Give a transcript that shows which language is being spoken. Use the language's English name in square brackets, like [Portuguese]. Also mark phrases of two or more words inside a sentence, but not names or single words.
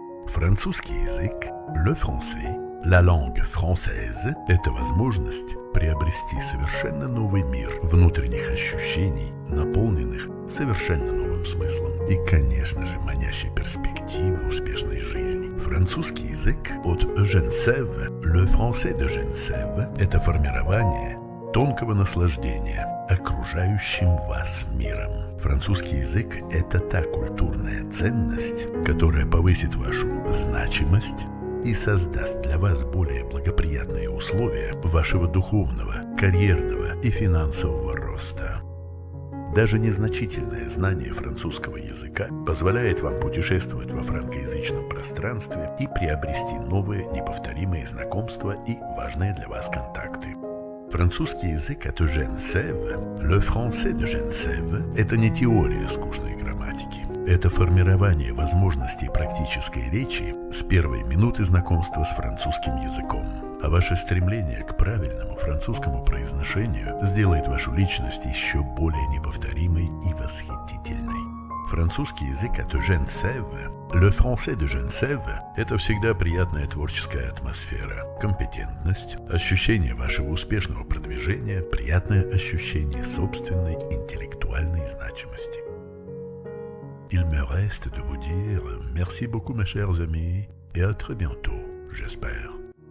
[Russian] Французский язык, [French] le français, la langue française – [Russian] это возможность приобрести совершенно новый мир внутренних ощущений, наполненных совершенно новым смыслом и, конечно же, манящей перспективы успешной жизни. Французский язык от Женсеве, [French] le français de [Russian] Женсеве – это формирование тонкого наслаждения окружающим вас миром. Французский язык – это та культурная ценность, которая повысит вашу значимость и создаст для вас более благоприятные условия вашего духовного, карьерного и финансового роста. Даже незначительное знание французского языка позволяет вам путешествовать во франкоязычном пространстве и приобрести новые неповторимые знакомства и важные для вас контакты. Французский язык от Женсеве, [French] le français de [Russian] Женсеве – это не теория скучной грамматики. Это формирование возможностей практической речи с первой минуты знакомства с французским языком. А ваше стремление к правильному французскому произношению сделает вашу личность еще более неповторимой и восхитительной. Французский язык от Женсеве, [French] le français de [Russian] Женсеве – это всегда приятная творческая атмосфера, компетентность, ощущение вашего успешного продвижения, приятное ощущение собственной интеллектуальной значимости. [French] Il me reste de vous dire merci beaucoup mes chers amis et à très bientôt, j'espère.